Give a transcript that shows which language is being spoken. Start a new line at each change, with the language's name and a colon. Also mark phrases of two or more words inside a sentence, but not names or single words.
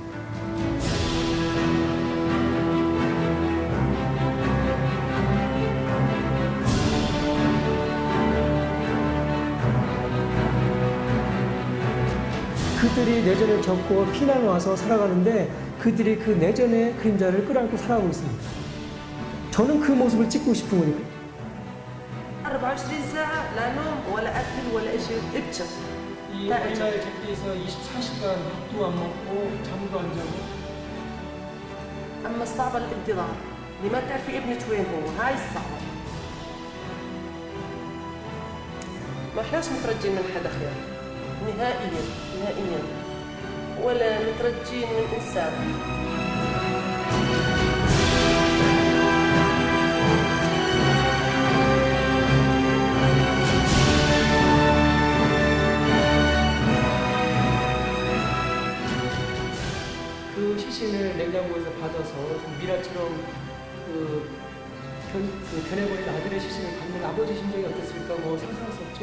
Korean: 그들이 내전을 겪고 피난을 와서 살아가는데 그들이 그 내전의 그림자를 끌어안고 살아가고 있습니다. 저는 그 모습을 찍고 싶은 거니까.
Arabic: 24 ساعة لا نوم ولا أكل ولا شيء ابتسم.
Korean: 이 어린아이 객기에서 24시간 밥도 안 먹고 잠도 안 자고.
Arabic: أما الصعبة الانتظار، اللي ما تعرفي ابنك وين هو، هاي الصعبة. ما احناش مترجين من حدا خير، نهائيا نهائيا، ولا مترجين من إنسان.
Korean: 그 시신을 냉장고에서 받아서 좀 미라처럼 변해버린 아들의 시신을 갖는 아버지 심정이 어땠을까 상상할 수 없죠.